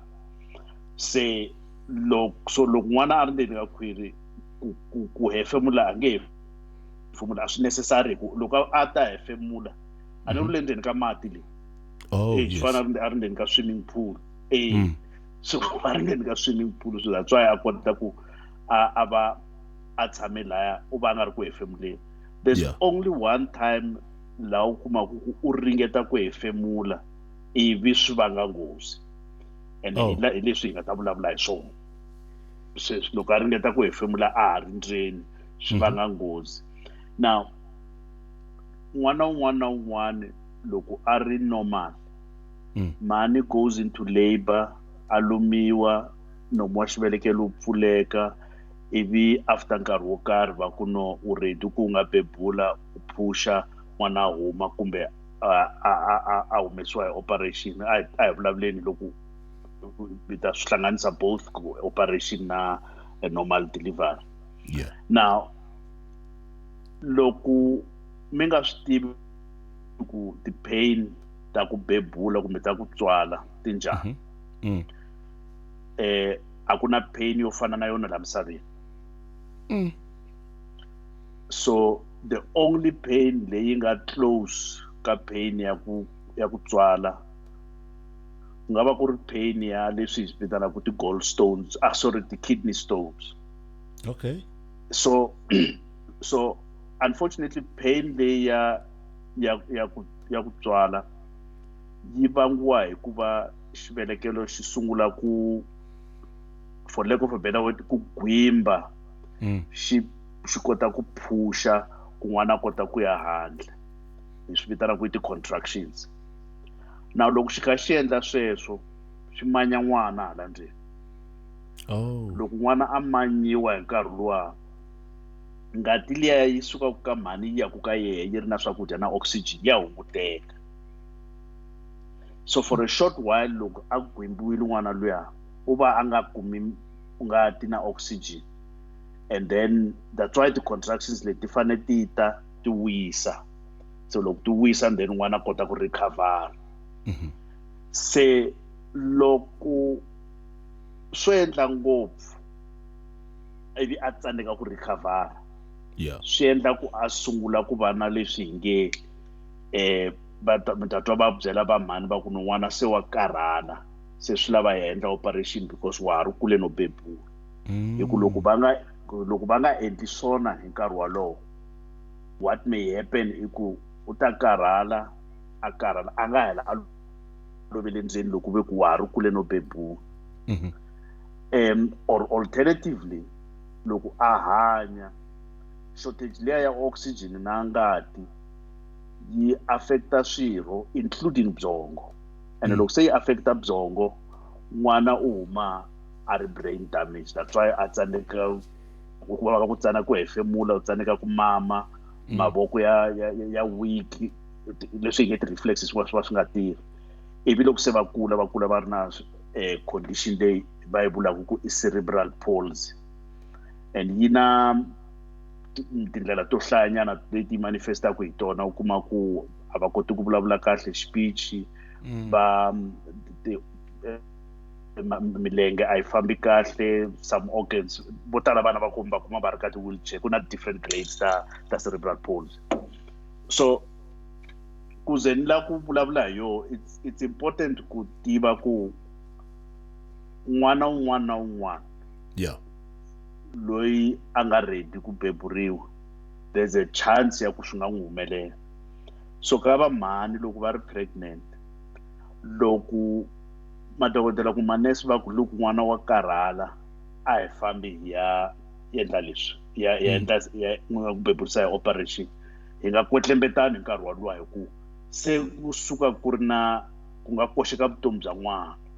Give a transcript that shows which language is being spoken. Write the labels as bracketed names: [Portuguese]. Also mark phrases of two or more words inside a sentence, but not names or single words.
[Tsonga] Se loko n'wana a ri ndzeni ka khwiri ku hefemula a nge hefemula a swi necessary ku loko a ta hefemula a ni ri le ndzeni ka mati leyi swi fana a ri ndzeni ka [English] swimming pool [Tsonga] so a ri ndzeni ka [English] swimming pool so that's why [Tsonga] a kota ku a va a tshame laya u va a nga ri ku hefemuleni. [English] There's only one time [Tsonga] laha u kumaku ku u ringeta ku hefemula ivi swi vanga nghozi and hi leswi hi nga ta vulavula hi swona. Loko a ringeta ku hefemula a ha ri ndzeni swi vanga nghozi. Now n'wana un'wana na un'wana loko a ri normal mhani [English] goes into labor [Tsonga] a lumiwa nomu wa xivelekelo wu pfuleka ivi after nkarhi wo karhi va ku no u ready ku nga bebula u phusha n'wana a huma kumbe a humesiwa hi operation a hi vulavuleni loko vi ta swi hlanganisa [English] both operation [Tsonga] na [English] normal delivery. [Tsonga] Now loko mi nga swi tivi ku ti-pain ta ku bebula kumbe ta ku tswala ti njhani a ku na pain yo fana na yona la misaveni. [English] So the only pain [Tsonga] leyi nga close ka pain ya ku tswala ku nga va ku ri pain ya leswi hi swi vitanaka ti-gallstones ti-kidney stones. [English] So unfortunately pain [Tsonga] leyi ya ku tswala yi vangiwa hi ku va xivelekelo xi sungula ku [English] for lack of a better word [Tsonga] ku gwimba xi kota ku phusha ku n'wana a kota ku ya handle hi swi vitanaka ti-contractions. Now loko xi kha xi endla sweswo swi manya n'wana hala ndzeni. Loko n'wana a manyiwa hi nkarhi luwa ngati liya yi sukaka ka mhani yi yaku ka yehe yi ri na swakudya na oxygen ya hunguteka. [English] So for a short while [Tsonga] loko a gwimbiwile n'wana luya u va a nga kumi ngati na oxygen [English] and then that's why [Tsonga] ti-contractions leti fane ti wisa. So loko ti wisa then n'wana a kota ku recover. Se loko swo endla ngopfu ivi a tsandzeka ku recover swi endla ku a sungula ku va na leswi hi nge mi ta twa va byela va mhani va ku n'wana se wa karhala se swi lava hi endla operation because wa ha ri kule no bebula. Hi ku loko va nga endli swona hi nkarhi walowo [English] what may happen [Tsonga] i ku u ta karhala a nga hela a lovele ndzeni loko ve ku wa ha ri kule no bebula. [English] Or alternatively [Tsonga] loko a hanya shortage leya ya oxygen na ngati yi affecta swirho including byongo and loko se yi affecta byongo n'wana u huma a ri [English] brain damage. That's why [Tsonga] a tsandzeka ku tsana ku hefemula u tsandzeka ku mama mavoko ya weak leswi hi nge ti-reflexes swi nga tirhi ivi loko se va kula va ri na condition leyi va yi vulaka ku i [English] cerebral palsy, and [Tsonga] yi na tindlela to hlayanyana leti manifestaka hi tona u kuma ku a va koti ku vulavula kahle speech, va milenge a yi fambi kahle, [English] some organs [Tsonga] vo tala vana va kuma va ri ka ti-wheelchair, ku na [English] different grades [Tsonga] ta [English] cerebral palsy. [Tsonga] So ku ze ni la ku vulavula hi yo, [English] it's important [Tsonga] ku tiva ku n'wana un'wana na un'wana loyi a nga ready ku beburiwa, [English] there's a chance [Tsonga] ya ku swi nga n'wi humelela. So ka va mhani loko va ri pregnant, loko madokodela ku manese va ku loko n'wana wa karhala a hi fambi hi ya endla leswi ya endla ku beburisa hi operation, hi nga kwetlembetani hi nkarhi walowa hi ku se kusuka ku ri na ku nga koxeka vutomi bya n'wana.